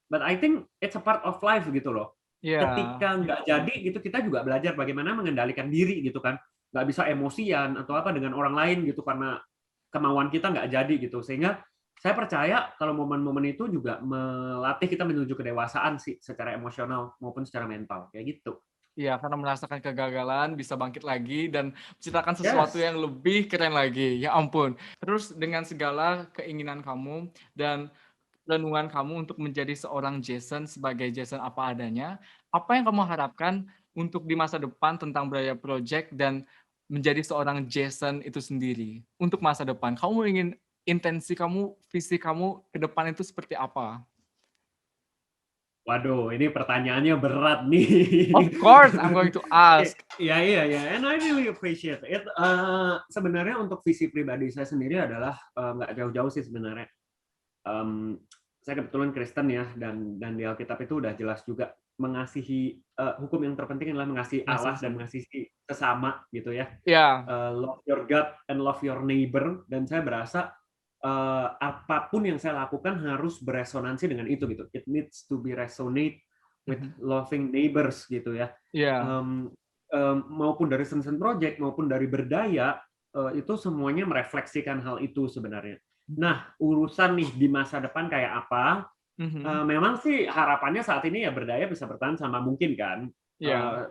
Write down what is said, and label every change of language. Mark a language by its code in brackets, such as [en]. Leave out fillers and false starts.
[en] But I think it's a part of life [id] gitu loh. Iya. Ketika nggak jadi gitu, kita juga belajar bagaimana mengendalikan diri gitu kan. Nggak bisa emosian atau apa dengan orang lain gitu karena kemauan kita nggak jadi gitu. Sehingga saya percaya kalau momen-momen itu juga melatih kita menuju kedewasaan sih, secara emosional maupun secara mental kayak gitu. Iya, karena merasakan kegagalan bisa bangkit lagi dan menciptakan sesuatu [en] Yes. [id] yang lebih keren lagi. Ya ampun. Terus dengan segala keinginan kamu dan renungan kamu untuk menjadi seorang Jason sebagai Jason apa adanya, apa yang kamu harapkan untuk di masa depan tentang Braya Project dan menjadi seorang Jason itu sendiri untuk masa depan? Kamu ingin intensi kamu, visi kamu ke depan itu seperti apa? Waduh, ini pertanyaannya berat nih. [en] Of course, I'm going to ask. [id] Iya, iya, iya, [en] and I really appreciate it. [id] Sebenarnya untuk visi pribadi saya sendiri adalah nggak jauh-jauh sih sebenarnya. Saya kebetulan Kristen ya, dan di Alkitab itu udah jelas juga mengasihi, hukum yang terpenting adalah mengasihi Ngasih Allah dan sama. mengasihi sesama gitu ya. Iya, [en] Love your God and love your neighbor, [id] dan saya berasa apapun yang saya lakukan harus beresonansi dengan itu gitu. [en] It needs to be resonate with mhm, loving neighbors [id] gitu ya. iya, Maupun dari Sensen Project maupun dari Berdaya, itu semuanya merefleksikan hal itu sebenarnya. Nah, urusan nih di masa depan kayak apa? mhm, Memang sih harapannya saat ini ya Berdaya bisa bertahan sama mungkin kan, iya,